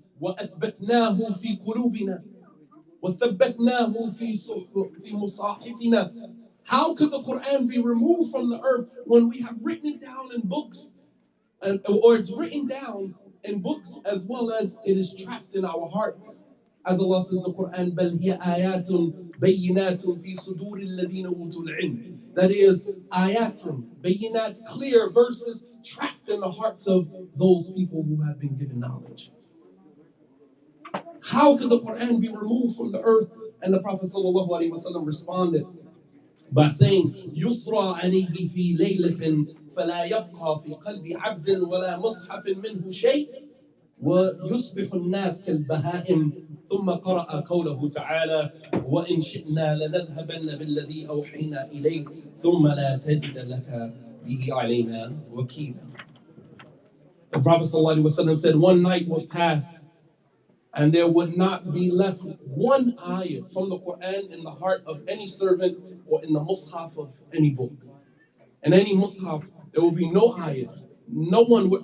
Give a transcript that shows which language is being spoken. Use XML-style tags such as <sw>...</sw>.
<ar>وَأَثْبَتْنَاهُ فِي قُلُوبِنَا وَثَبَّتْنَاهُ فِي مُصَاحِفِنَا.</ar> <en>How could the Qur'an be removed from the earth when we have written it down in books, or it's written down in books as well as it is trapped in our hearts? As Allah says in the Qur'an,</en> <ar>بَلْ هِيَ آيَاتٌ بَيِّنَاتٌ فِي صُدُورِ الَّذِينَ أُوتُوا الْعِلْمِ.</ar> <en>That is,</en> <ar>ayatun, bayinat,</ar> <en>clear verses trapped in the hearts of those people who have been given knowledge. How could the Qur'an be removed from the earth? And the Prophet ﷺ responded by saying,</en> <ar>يُسْرَى عَلَيْهِ فِي لَيْلَةٍ فَلَا يَبْقَى فِي قَلْبِ عَبْدٍ وَلَا مُصْحَفٍ مِّنْهُ شَيْءٍ وَيُصْبِحُ النَّاسِ كَالْبَهَائِمِ ثُمَّ قَرَأَ قَوْلَهُ تَعَالَى وَإِنْ شِئْنَا لَنَذْهَبَنَّ بِالَّذِي أَوْحَيْنَا إِلَيْكَ ثُمَّ لَا تَجِدَ لَكَ بِهِ عَلَيْنَا وَكِيلًا.</ar> <en>The Prophet ﷺ said, one night would pass and there would not be left one ayat from the Qur'an in the heart of any servant or in the mushaf of any book. In any mushaf, there will be no ayat. No one would.</en>